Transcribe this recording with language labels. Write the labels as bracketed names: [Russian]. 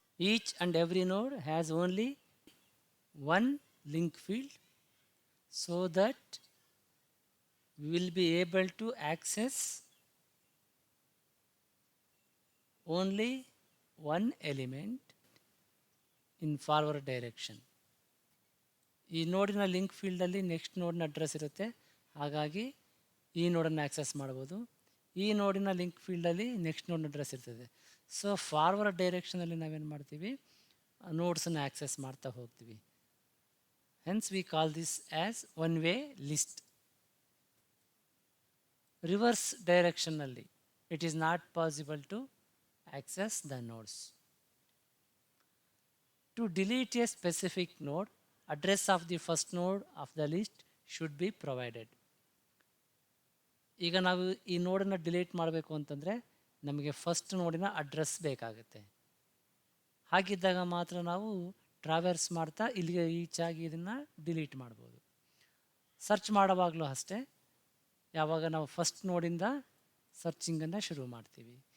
[English] Each and every node has only one link field so that we will be able to access only one element in forward direction. [Kannada] ಈ ನೋಡಿನ link ಫೀಲ್ಡಲ್ಲಿ next ನೋಡಿನ address ಇರುತ್ತೆ, ಹಾಗಾಗಿ ಈ ನೋಡನ್ನು access ಮಾಡ್ಬೋದು. ಈ ನೋಡಿನ link ಫೀಲ್ಡಲ್ಲಿ next ನೋಡಿನ address ಇರ್ತದೆ. So forward ಡೈರೆಕ್ಷನಲ್ಲಿ ನಾವೇನು ಮಾಡ್ತೀವಿ, ನೋಡ್ಸನ್ನು ಆಕ್ಸೆಸ್ ಮಾಡ್ತಾ ಹೋಗ್ತೀವಿ. [English] Hence we call this as one way list. Reverse ಡೈರೆಕ್ಷನ್ನಲ್ಲಿ it is not possible to access the nodes. To delete a specific node, address of the first node of the list should be provided. [Kannada] ಈಗ ನಾವು ಈ ನೋಡನ್ನು delete ಮಾಡಬೇಕು ಅಂತಂದರೆ ನಮಗೆ first ನೋಡಿನ address ಬೇಕಾಗುತ್ತೆ. ಹಾಗಿದ್ದಾಗ ಮಾತ್ರ ನಾವು ಟ್ರಾವೆರ್ಸ್ ಮಾಡ್ತಾ ಇಲ್ಲಿಗೆ ರೀಚ್ ಆಗಿ ಇದನ್ನು ಡಿಲೀಟ್ ಮಾಡ್ಬೋದು. ಸರ್ಚ್ ಮಾಡುವಾಗಲೂ ಅಷ್ಟೇ, ಯಾವಾಗ ನಾವು ಫಸ್ಟ್ ನೋಡಿಂದ ಸರ್ಚಿಂಗನ್ನು ಶುರು ಮಾಡ್ತೀವಿ.